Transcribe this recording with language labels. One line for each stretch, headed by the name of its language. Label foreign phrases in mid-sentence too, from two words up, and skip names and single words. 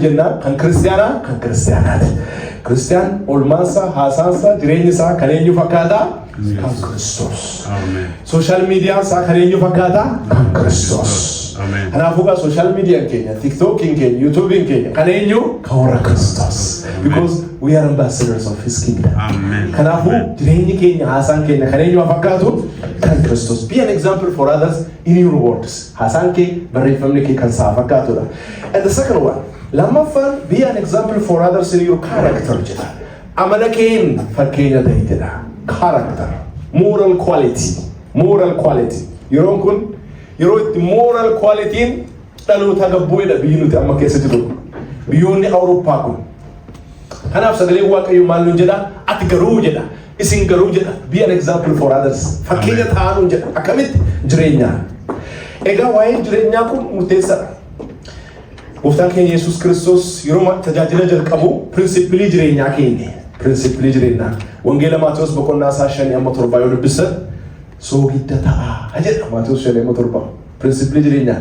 Oromo: jennaan kan kiristaanaa kan kiristaanaati kiristiyaan olmaansaa haasaansaa jireenyi isaa kan eenyu fakkaata kan Kiristoos sooshaal miidiyaan isaa kan eenyu fakkaata kan Kiristoos kanaafuu gaa sooshaal miidiyaan keenya tiktookiin keenya yuutuubiin keenya kan eenyu kan warra Kiristoos
English: because we are ambassadors of his kingdom
Oromo: kanaafuu jireenyi keenya haasaan keenya kan eenyu fakkaatu kan Kiristoos
English: be an example for others in your words
Oromo: haasaan kee barreeffamni kee kan isaa fakkaatudha
English: and the second one
Oromo: lammaffaan
English: be an example for others in your character
Oromo: jedha amala keen fakkeenya ta'e jedha
English: character moral
Oromo: quality yeroon kun yeroo itti moral qualityin dhaloota gabbuudha biyyi nuti amma keessa jiru biyyoonni Awurooppaa kun kanaaf sagalee waaqayyo maal nu jedha ati garuu jedha isin garuu jedha
English: be an example for others
Oromo: fakkeenya ta'aa nu jedha akkamitti jireenyaa egaa waa'ee jireenyaa kun murteessaadha gooftaan keenya Yesuus Kiristoos yeroo tajaajila jalqabu pirinsipilii jireenyaa keenya pirinsipilii jireenyaa wangeela Maatewos boqonnaa 5:7 yoo dubbisan soogidda ta'a jedha Maatewos 5:7 pirinsipilii jireenyaa